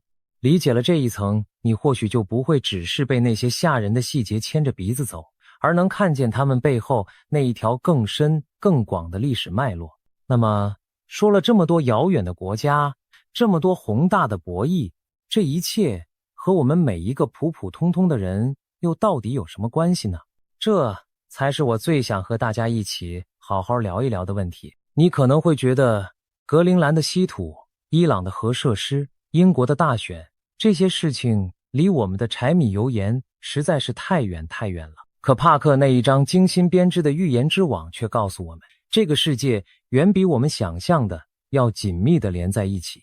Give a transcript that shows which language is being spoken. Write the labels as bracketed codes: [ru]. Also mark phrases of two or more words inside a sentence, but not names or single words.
[zh] 理解了這一層，你或許就不會只是被那些嚇人的細節牽着鼻子走，而能看見他們背後那一條更深更廣的歷史脈絡。那麼說了這麼多遙遠的國家，這麼多宏大的博弈，這一切和我們每一個普普通通的人又到底有什麼關係呢？這才是我最想和大家一起好好聊一聊的問題。你可能會覺得格陵蘭的稀土、伊朗的核設施、英國的大選，這些事情離我們的柴米油鹽實在是太遠太遠了。可帕克那一張精心編織的預言之網卻告訴我們，這個世界遠比我們想象的要緊密地連在一起。